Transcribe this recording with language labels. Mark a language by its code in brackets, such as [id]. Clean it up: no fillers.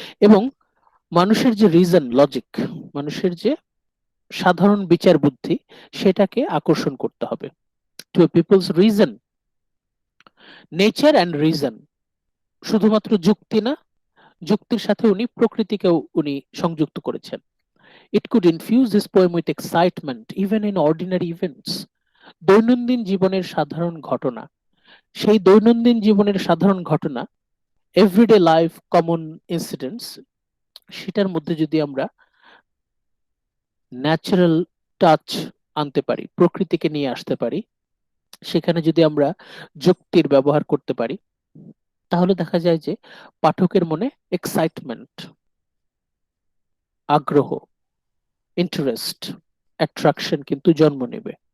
[bn] এবং মানুষের যে রিজন, লজিক, মানুষের যে সাধারণ বিচার বুদ্ধি, সেটাকে আকর্ষণ করতে হবে। [en] to people's reason, nature and reason, [bn] শুধুমাত্র যুক্তি না, যুক্তির সাথে উনি প্রকৃতিকেও উনি সংযুক্ত করেছেন। [en] It could infuse this poem with excitement even in ordinary events. [bn] দৈনন্দিন জীবনের সাধারণ ঘটনা, সেই দৈনন্দিন জীবনের সাধারণ ঘটনা, [en] everyday life common incidents, [bn] সেটার মধ্যে যদি আমরা ন্যাচারাল টাচ আনতে পারি, প্রকৃতিকে নিয়ে আসতে পারি, সেখানে যদি আমরা যুক্তির ব্যবহার করতে পারি, তাহলে দেখা যায় যে পাঠকের মনে এক্সাইটমেন্ট, আগ্রহ, ইন্টারেস্ট, অ্যাট্রাকশন কিন্তু জন্ম নেবে।